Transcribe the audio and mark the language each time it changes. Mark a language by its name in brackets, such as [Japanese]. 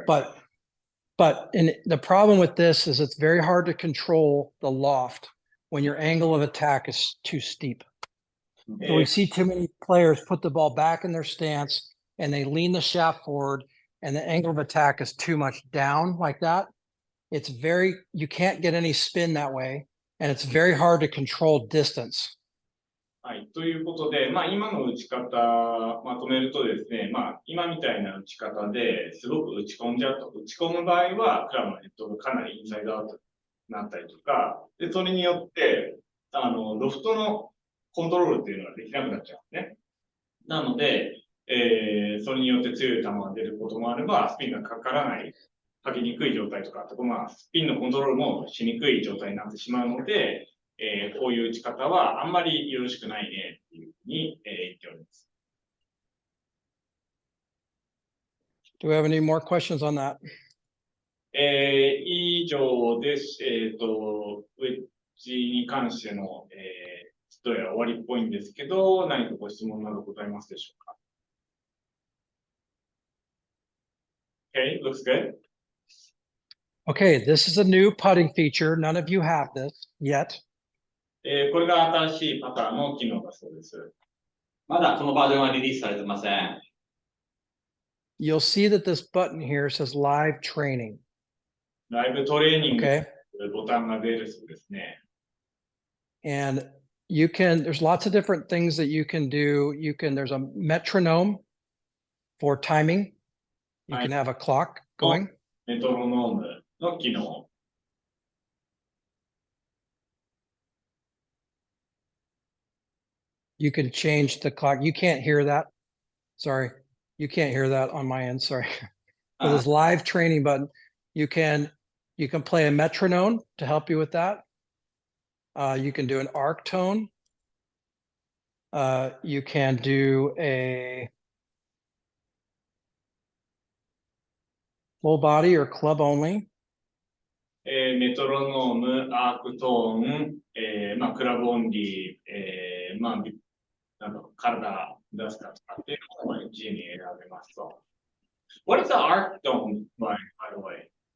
[English] But the problem with this is it's very hard to control the loft when your angle of attack is too steep. So we see too many players put the ball back in their stance and they lean the shaft forward, and the angle of attack is too much down like that. You can't get any spin that way, and it's very hard to control distance. [Japanese] はい。ということで、今の打ち方、まとめるとですね、今みたいな打ち方ですごく打ち込んじゃうと、打ち込む場合は、クラブのヘッドがかなりインサイドアウトになったりとか、で、それによって、ロフトのコントロールっていうのができなくなっちゃうんですね。なので、それによって強い球が出ることもあれば、スピンがかからない、かけにくい状態とか、スピンのコントロールもしにくい状態になってしまうので、こういう打ち方はあんまりよろしくないねっていうふうに、言っております。 [English] Do we have any more questions on that? [Japanese] 以上です。ウェッジに関しての、どうやら終わりっぽいんですけど、何かご質問などございますでしょうか？ [English] Okay, looks good. Okay, this is a new putting feature. None of you have this yet. [Japanese] これが新しいパターンの機能だそうです。まだこのバージョンはリリースされてません。 [English] You'll see that this button here says live training. [Japanese] ライブトレーニング [English] Okay. [Japanese] というボタンが出るそうですね。 [English] And there's lots of different things that you can do. There's a metronome for timing. You can have a clock going. [Japanese] メトロノームの機能。 [English] You can change the clock. You can't hear that. Sorry. You can't hear that on my end. Sorry. For this live training button, you can play a metronome to help you with that. You can do an arc tone. You can do a full body or club only. [Japanese] メトロノーム、アークトーン、クラブオンリー、なんか体出すかとかっていうのを自由に選べますと。 [English] What is the arc tone, by the way?